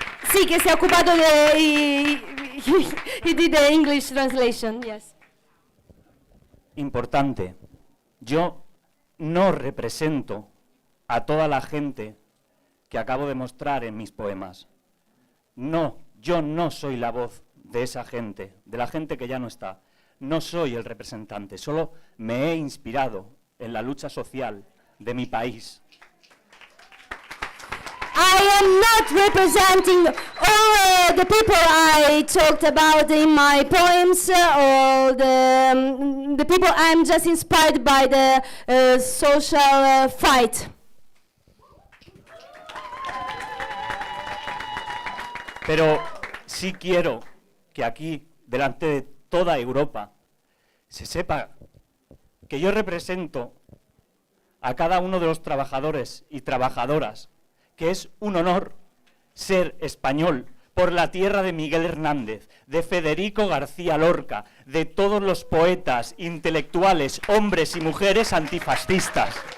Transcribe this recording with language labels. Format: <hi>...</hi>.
<it>Sì, che si è occupato</it> <en>he did the English translation, yes.</en> <es>Importante. Yo no represento a toda la gente que acabo de mostrar en mis poemas. No, yo no soy la voz de esa gente, de la gente que ya no está. No soy el representante, solo me he inspirado en la lucha social de mi país.</es> <en>I am not representing all the people I talked about in my poems, or the people. I'm just inspired by the social fight.</en> <es>Pero sí quiero que aquí, delante de toda Europa, se sepa que yo represento a cada uno de los trabajadores y trabajadoras, que es un honor ser español por la tierra de Miguel Hernández, de Federico García Lorca, de todos los poetas, intelectuales, hombres y mujeres antifascistas.</es>